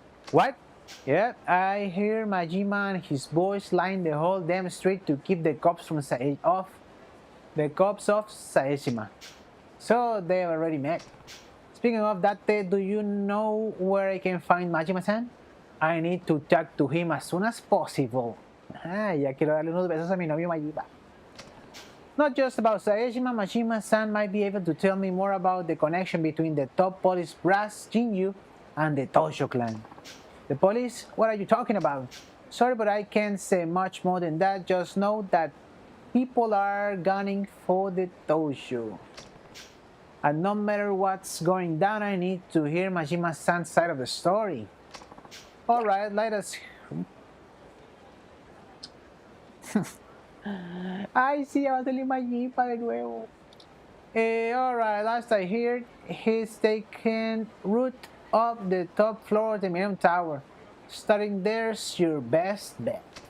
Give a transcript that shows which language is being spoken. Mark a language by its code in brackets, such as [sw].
[en] What? Yep, I hear Majima and his boys line the whole damn street to keep the cops off Saejima. So they've already met. Speaking of that, do you know where I can find Majima-san? I need to talk to him as soon as possible. [es] Ya quiero darle unos besos a mi novio Majima. [en] Not just about Saejima, Majima-san might be able to tell me more about the connection between the top police brass Jinyu and the Tosho clan. The police? What are you talking about? Sorry, but I can't say much more than that. Just know that people are gunning for the Tosho. And no matter what's going down, I need to hear Majima-san's side of the story. Alright, let us... [es] Ay, sí, va a salir Majima de nuevo. [en] Alright, last I heard, he's taken root up the top floor of the Millennium Tower. Starting there's your best bet.